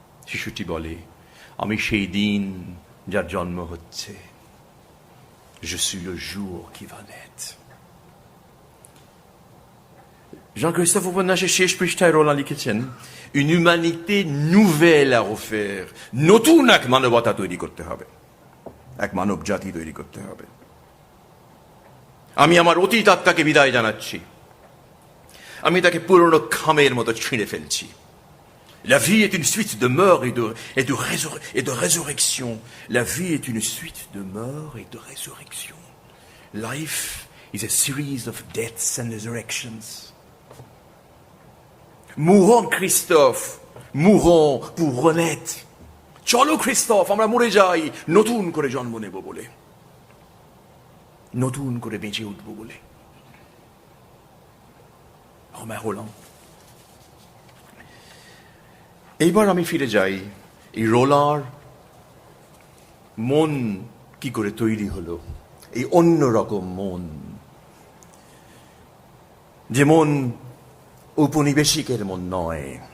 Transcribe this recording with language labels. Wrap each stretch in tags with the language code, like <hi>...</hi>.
<bn>শিশুটি বলে, আমি সেই দিন যার জন্ম হচ্ছে।</bn> <fr>Je suis le jour qui va naître.</fr> <bn>জান ক্রিস্টোফ উপন্যাসের শেষ পৃষ্ঠায় রোল্যান্ড লিখেছেন,</bn> <fr>une humanité nouvelle à refaire.</fr> <bn>নতুন এক মানবতা তৈরি করতে হবে, এক মানব জাতি তৈরি করতে হবে। আমি আমার অতীত আত্মাকে বিদায় জানাচ্ছি, আমি তাকে পুরনো খামের মতো ছিঁড়ে ফেলছি।</bn> <fr>La vie est une suite de mort et de résurrection. La vie est une suite de mort et de résurrection.</fr> <en>Life is a series of deaths and resurrections.</en> <fr>Mourons Christophe, mourons pour renaître.</fr> <bn>চলো Christophe, আমরা মরে যাই নতুন করে জন্ম নেব বলে, নতুন করে বেঁচে উঠব বলে। রোল্যান্ড। এইবার আমি ফিরে যাই এই রোলার মন কি করে তৈরি হলো, এই অন্যরকম মন, যে মন উপনিবেশিকের মন নয়।</bn>